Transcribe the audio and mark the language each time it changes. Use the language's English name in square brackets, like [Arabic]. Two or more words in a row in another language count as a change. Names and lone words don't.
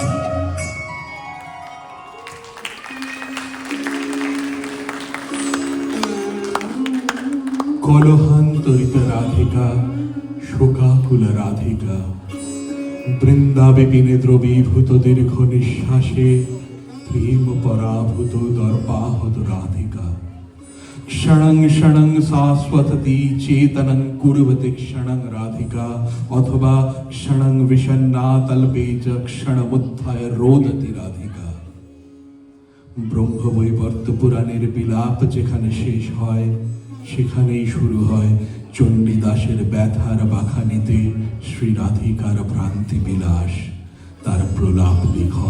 [Bangla] কলহান্তরিত রাধিকা শোকাকুল রাধিকা বৃন্দাবে বিনে দ্রবীভূত দীর্ঘ নিঃশ্বাসে প্রেম পরাভূত দর্পাহত রাধিকা [Sanskrit] क्षणं क्षणं शाश्वतती चेतनं कुर्वति क्षणं राधिका अथवा क्षणं विषन्ना तल्पे च क्षणमुत्थाय रोदति राधिका। [Bangla] ব্রহ্মবৈবর্ত পুরাণের বিলাপ যেখানে শেষ হয় সেখানেই শুরু হয় চণ্ডীদাসের ব্যথার বাখানিতে শ্রী রাধিকার ভ্রান্তি বিলাস, তার প্রলাপ লিখন।